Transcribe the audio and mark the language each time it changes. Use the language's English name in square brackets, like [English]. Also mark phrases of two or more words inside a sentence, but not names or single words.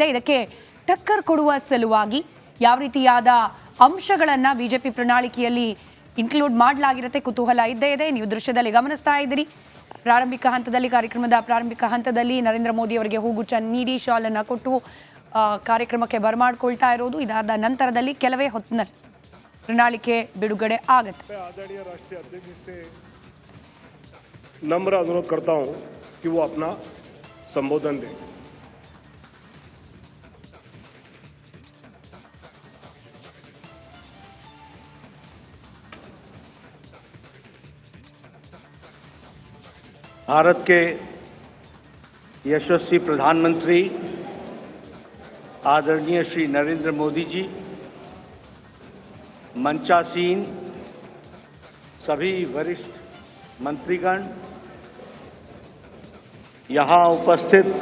[Kannada] ಇದಕ್ಕೆ ಟಕ್ಕರ್ ಕೊಡುವ ಸಲುವಾಗಿ ಯಾವ ರೀತಿಯಾದ ಅಂಶಗಳನ್ನ ಬಿಜೆಪಿ ಪ್ರಣಾಳಿಕೆಯಲ್ಲಿ ಇನ್ಕ್ಲೂಡ್ ಮಾಡಲಾಗಿರುತ್ತೆ, ಕುತೂಹಲ ಇದ್ದೇ ಇದೆ. ನೀವು ದೃಶ್ಯದಲ್ಲಿ ಗಮನಿಸ್ತಾ ಇದ್ದೀರಿ. ಕಾರ್ಯಕ್ರಮದ ಪ್ರಾರಂಭಿಕ ಹಂತದಲ್ಲಿ ನರೇಂದ್ರ ಮೋದಿ ಅವರಿಗೆ ಹೂಗುಚ್ಛ ನೀಡಿ ಶಾಲ್ ಅನ್ನ ಕೊಟ್ಟು ಕಾರ್ಯಕ್ರಮಕ್ಕೆ ಬರಮಾಡ್ಕೊಳ್ತಾ ಇರೋದು. ಇದಾದ ನಂತರದಲ್ಲಿ ಕೆಲವೇ ಹೊತ್ತಿನಲ್ಲಿ ಪ್ರಣಾಳಿಕೆ ಬಿಡುಗಡೆ ಆಗುತ್ತೆ. [Hindi] नम्र अनुरोध करता हूं कि वो अपना संबोधन दें. भारत के यशस्वी प्रधानमंत्री आदरणीय श्री नरेंद्र मोदी जी, मंचासीन सभी वरिष्ठ मंत्रीगण, यहाँ उपस्थित